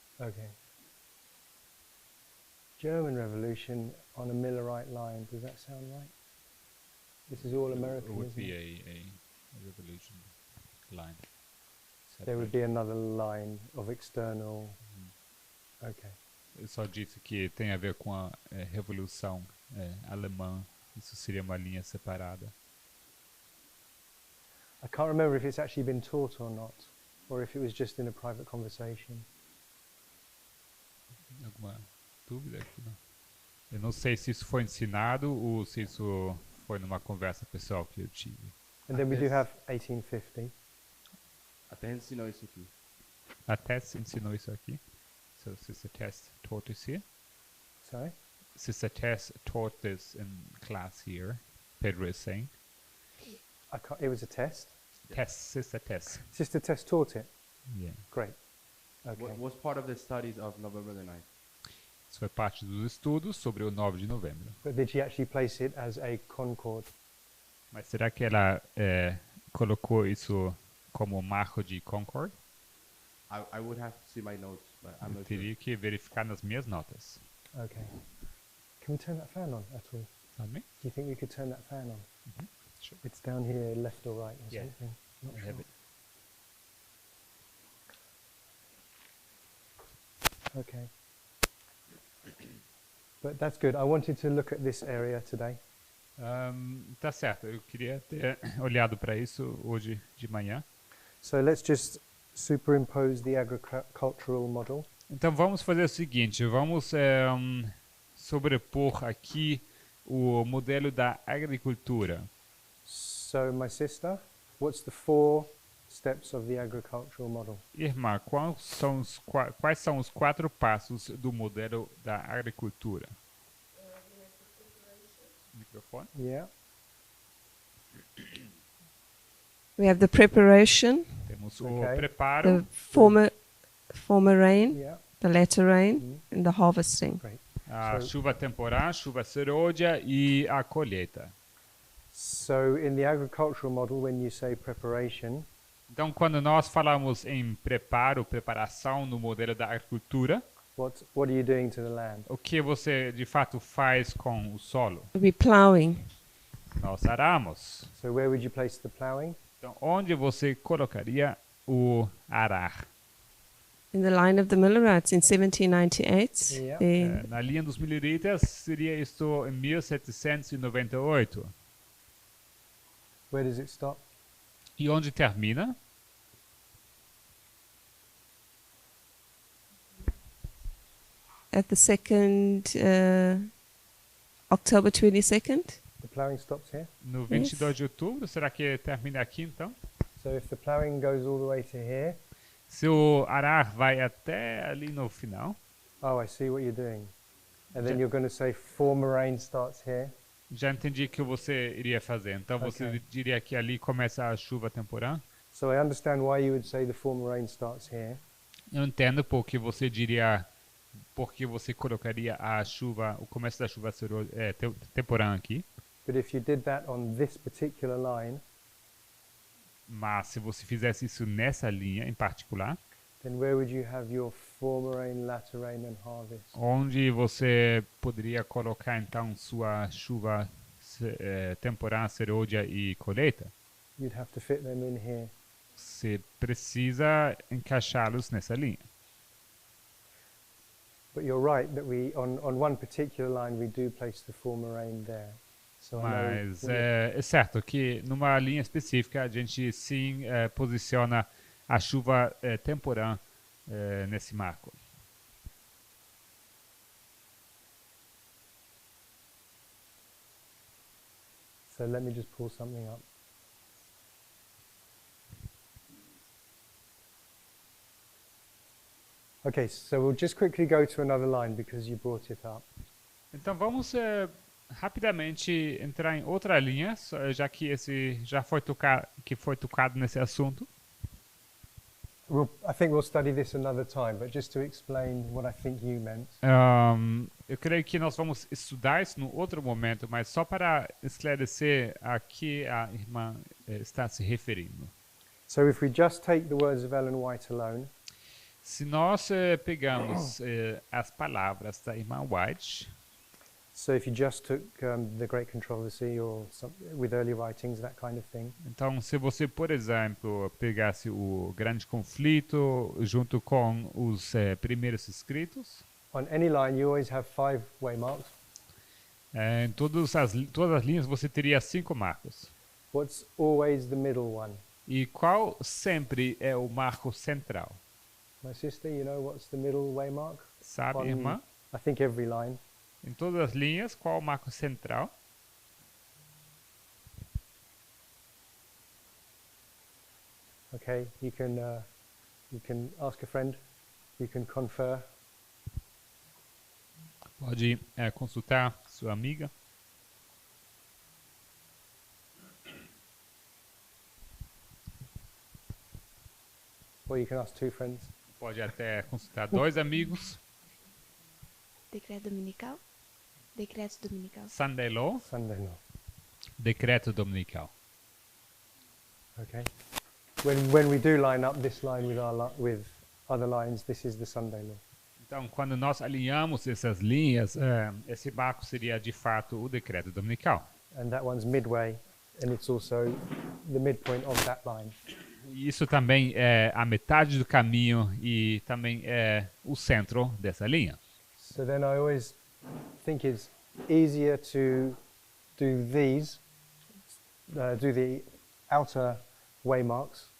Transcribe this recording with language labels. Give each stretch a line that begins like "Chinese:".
English: Okay. German Revolution on a Millerite line. Does that sound right? This is all American, It would isn't be it? a revolution line. There would be another line of external. Okay.
Portuguese: Eu só disse que tem a ver com a revolução alemã. Isso seria uma linha separada.
English: I can't remember if it's actually been taught or not, or if it was just in a private conversation.
Portuguese: Alguma dúvida aqui? Não? Eu não sei se isso foi ensinado ou se isso foi numa conversa pessoal que eu tive.
English: And then we do have 1850.
Portuguese: Até ensinou isso aqui. A Tess ensinou isso aqui.
English: So Sister Tess taught this here. Sorry? Sister Tess taught this in class here. Pedro is saying. It was a test. Tess, Sister Tess. Sister Tess taught it. Yeah. Great. Okay. What was part of the studies of November the 9th?
Portuguese: Isso foi parte dos estudos sobre o 9 de novembro.
English: But did she actually place it as a concord?
Portuguese: Mas será que ela colocou isso como marco de Concord?
English: I would have to see my notes, but I'm
Portuguese: Eu
English: not sure.
Portuguese: teria que verificar nas minhas notas.
English: Okay. Can we turn that fan on at all?
Portuguese: Sabe?
English: Do you think we could turn that fan on? Sure. It's down here, left or right or Yeah. something. Not I sure. have it. Okay. But that's good. I wanted to look at this area today.
Portuguese: Tá certo, eu queria ter olhado para isso hoje de manhã.
English: So let's just superimpose the agricultural model.
Portuguese: Então vamos fazer o seguinte, vamos sobrepor aqui o modelo da agricultura.
English: So my sister, what's the 4 steps of the agricultural model?
Portuguese: Irmã, quais são os 4 passos do modelo da agricultura? Microfone.
English: Yeah. We have the preparation,
Portuguese: Temos
English: Ok.
Portuguese: o preparo,
English: the former rain, Yeah. the latter rain, and the harvesting. Great.
Portuguese: a
English: So-
Portuguese: chuva temporã, chuva serôdia e a colheita.
English: So in the agricultural model, when you say preparation,
Portuguese: Então, quando nós falamos em preparo, preparação no modelo da agricultura,
English: what are you doing to the land?
Portuguese: o que você de fato faz com o solo?
English: We'll be plowing.
Portuguese: Nós aramos.
English: So where would you place the ploughing?
Portuguese: Então, onde você colocaria o arar?
English: In the line of the Millerites in 1798, Yeah. there
Portuguese: Na linha dos Milleritas seria isto em 1798.
English: Where does it stop?
Portuguese: E onde termina?
English: at the October 22nd. The ploughing stops here.
Portuguese: No 22 de outubro. Será que termina aqui então?
English: So if the ploughing goes all the way to here,
Portuguese: Se o arar vai até ali no final,
English: oh, I see what you're doing. And then
Portuguese: Ja-
English: you're going to say former rain starts here.
Portuguese: já entendi o que você iria fazer. Então você
English: Ok.
Portuguese: diria que ali começa a chuva temporã.
English: So I understand why you would say the former rain starts here.
Portuguese: Eu entendo porque você diria, porque você colocaria a chuva, o começo da chuva temporã aqui.
English: But if you did that on this particular line,
Portuguese: Mas se você fizesse isso nessa linha em particular,
English: then where would you have your former rain, latter rain and harvest?
Portuguese: onde você poderia colocar então sua chuva temporã, serôdia e colheita?
English: You'd have to fit them in here.
Portuguese: Você precisa encaixá-los nessa linha.
English: But you're right that on one particular line we do place the former rain there. So I know
Portuguese: Mas
English: when
Portuguese: é certo que numa linha específica a gente sim posiciona a chuva temporã nesse marco.
English: So let me just pull something up. Okay, so we'll just quickly go to another line because you brought it up.
Portuguese: Então vamos rapidamente entrar em outra linha, já que esse já foi tocado nesse assunto.
English: I think we'll study this another time, but just to explain what I think you meant.
Portuguese: Eu creio que nós vamos estudar isso no outro momento, mas só para esclarecer a que a irmã está se referindo.
English: So if we just take the words of Ellen White alone,
Portuguese: Se nós pegamos as palavras da irmã White,
English: so if you just took the Great Controversy or with early writings, that kind of thing,
Portuguese: então se você, por exemplo, pegasse o Grande Conflito junto com os primeiros escritos,
English: on any line you always have 5 waymarks.
Portuguese: em todas as linhas você teria 5 marcos.
English: What's always the middle one?
Portuguese: E qual sempre é o marco central?
English: My sister, you know what's the middle waymark?
Portuguese: Sabe,
English: On,
Portuguese: irmã?
English: I think every line.
Portuguese: Em todas as linhas, qual o marco central?
English: Okay, you can ask a friend, you can confer.
Portuguese: Pode consultar sua amiga.
English: Or you can ask 2 friends.
Portuguese: Pode até consultar 2 amigos. Decreto dominical. Decreto dominical.
English: Sunday Law, Sunday law.
Portuguese: decreto dominical.
English: Okay. When we do line up this line with other lines, this is the Sunday law.
Portuguese: Então, quando nós alinhamos essas linhas, esse marco seria de fato o decreto dominical.
English: And that one's midway, and it's also the midpoint of that line.
Portuguese: E isso também é a metade do caminho e também é o centro dessa linha.
English: So then I always think it's easier to do these, do the outer waymarks,